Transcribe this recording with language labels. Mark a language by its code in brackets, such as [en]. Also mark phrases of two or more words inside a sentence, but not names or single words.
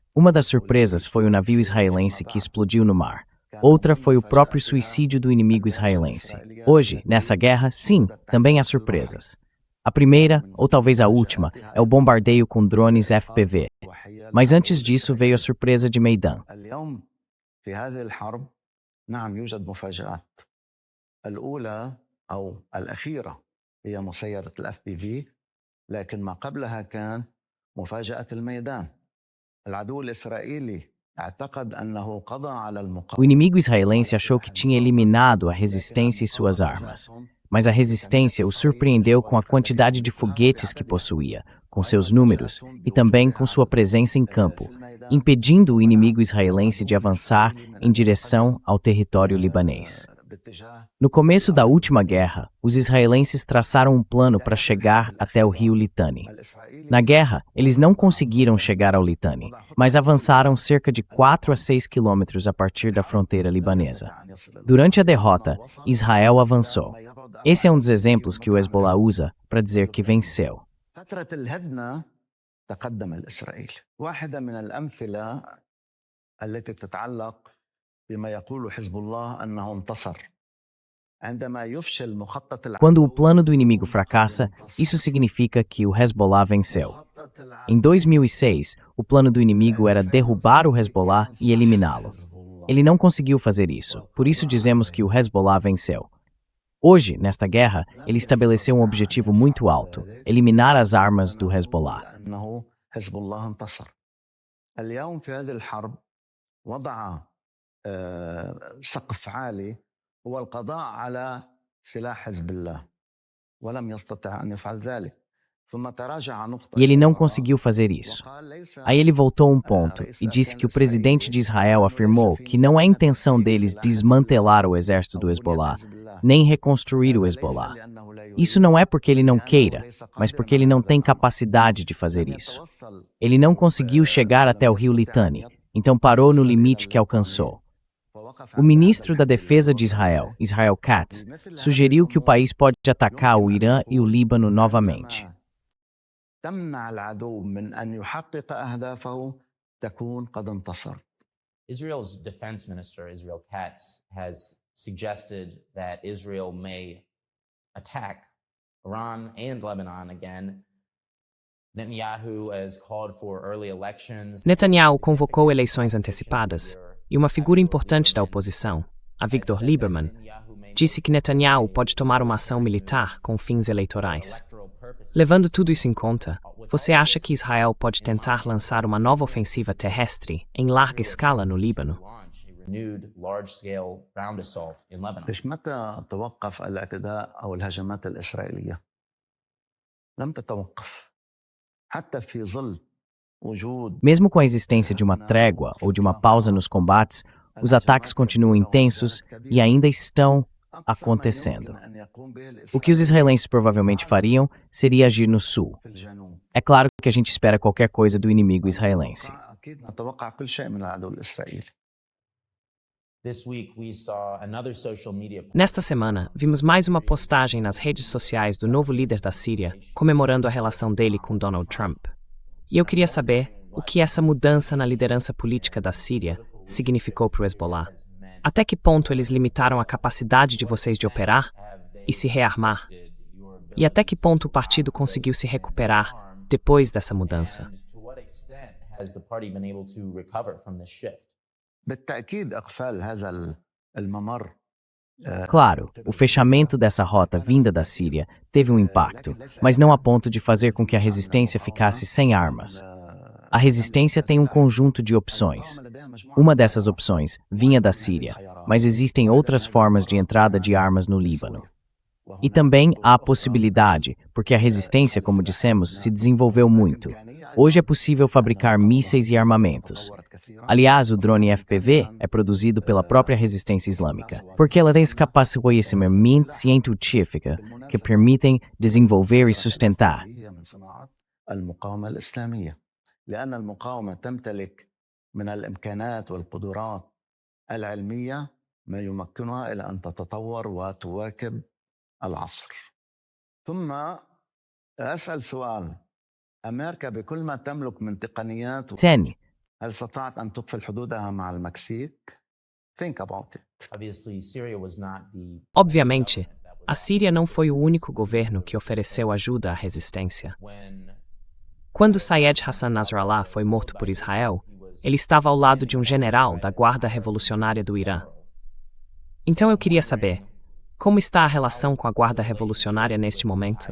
[pt] Uma das surpresas foi o navio israelense que explodiu no mar. Outra foi o próprio suicídio do inimigo israelense. Hoje, nessa guerra, sim, também há surpresas. A primeira, ou talvez a última, é o bombardeio com drones FPV. Mas antes disso veio a surpresa de Meidan. [ar] اليوم في هذه الحرب نعم يوجد مفاجآت. الأولى أو الأخيرة هي مسيرة الأف بي في، لكن ما قبلها كان مفاجأة الميدان. العدو الإسرائيلي اعتقد أنه قضى على [pt] O [ar] المقاومة. [pt] inimigo israelense achou que tinha eliminado a resistência e suas armas. Mas a resistência o surpreendeu com a quantidade de foguetes que possuía, com seus números e também com sua presença em campo, impedindo o inimigo israelense de avançar em direção ao território libanês. No começo da última guerra, os israelenses traçaram um plano para chegar até o rio Litani. Na guerra, eles não conseguiram chegar ao Litani, mas avançaram cerca de 4 a 6 quilômetros a partir da fronteira libanesa. Durante a derrota, Israel avançou. Esse é um dos exemplos que o Hezbollah usa para dizer que venceu. [ar] فترة الهدنة تقدم الإسرائيلي. واحدة من الأمثلة التي تتعلق بما يقول حزب الله أنه انتصر. عندما يفشل مخطط [pt] Quando o plano do inimigo fracassa, isso significa que o Hezbollah venceu. Em 2006, o plano do inimigo era derrubar o Hezbollah e eliminá-lo. Ele não conseguiu fazer isso, por isso dizemos que o Hezbollah venceu. Hoje, nesta guerra, ele estabeleceu um objetivo muito alto: eliminar as armas do Hezbollah. [ar] لأنه حزب الله انتصر. اليوم في هذه الحرب وضع سقف عالي هو القضاء على سلاح حزب الله ولم يستطع أن يفعل ذلك. ثم تراجع نقطة [pt] E ele não conseguiu fazer isso. Aí ele voltou um ponto e disse que o presidente de Israel afirmou que não é intenção deles desmantelar o exército do Hezbollah, nem reconstruir o Hezbollah. Isso não é porque ele não queira, mas porque ele não tem capacidade de fazer isso. Ele não conseguiu chegar até o rio Litani, então parou no limite que alcançou. O ministro da Defesa de Israel, Israel Katz, sugeriu que o país pode atacar o Irã e o Líbano novamente. [ar] تمنع العدو من أن يحقق أهدافه تكون قد انتصر. [en] Israel's defense minister, Israel Katz, has suggested that Israel may attack Iran and Lebanon again. Netanyahu has called for early elections. [pt] Netanyahu convocou eleições antecipadas e uma figura importante da oposição, Avigdor Lieberman, disse que Netanyahu pode tomar uma ação militar com fins eleitorais. Levando tudo isso em conta, você acha que Israel pode tentar lançar uma nova ofensiva terrestre em larga escala no Líbano? [ar] ليش متى توقف الاعتداء أو الهجمات الإسرائيلية؟ لم تتوقف حتى في ظل وجود. [pt] Mesmo com a existência de uma trégua ou de uma pausa nos combates, os ataques continuam intensos e ainda estão acontecendo. O que os israelenses provavelmente fariam seria agir no sul. É claro que a gente espera qualquer coisa do inimigo israelense. [ar] نتوقع كل شيء من العدو الإسرائيلي. [en] This week we saw another social media [pt] Nesta semana, vimos mais uma postagem nas redes sociais do novo líder da Síria, comemorando a relação dele com Donald Trump. E eu queria saber o que essa mudança na liderança política da Síria significou para o Hezbollah. Até que ponto eles limitaram a capacidade de vocês de operar e se rearmar? E até que ponto o partido conseguiu se recuperar depois dessa mudança? [en] To what extent has the party been able to recover from this shift? [ar] بالتأكيد إقفال هذا الممر. [pt] Claro, o fechamento dessa rota vinda da Síria teve um impacto, mas não a ponto de fazer com que a resistência ficasse sem armas. A resistência tem um conjunto de opções. Uma dessas opções vinha da Síria, mas existem outras formas de entrada de armas no Líbano. E também há a possibilidade, porque a resistência, como dissemos, se desenvolveu muito. Hoje é possível fabricar mísseis e armamentos. Aliás, o drone FPV é produzido pela própria resistência islâmica, porque ela tem esse capacitamento científico que permitem desenvolver e sustentar. [ar] المقاومة الإسلامية لأن المقاومة تمتلك من الإمكانات والقدرات العلمية ما يمكنها إلى أن تتطور وتواكب العصر. ثم أسأل سؤال: أمريكا بكل ما تملك من تقنيات Tene, هل استطاعت أن تقفل حدودها مع المكسيك؟ [en] Think about it. Obviously, Syria was not the [pt] Obviamente, a Síria não foi o único governo que ofereceu ajuda à resistência. Quando Sayed Hassan Nasrallah foi morto por Israel, ele estava ao lado de um general da Guarda Revolucionária do Irã. Então eu queria saber, como está a relação com a Guarda Revolucionária neste momento?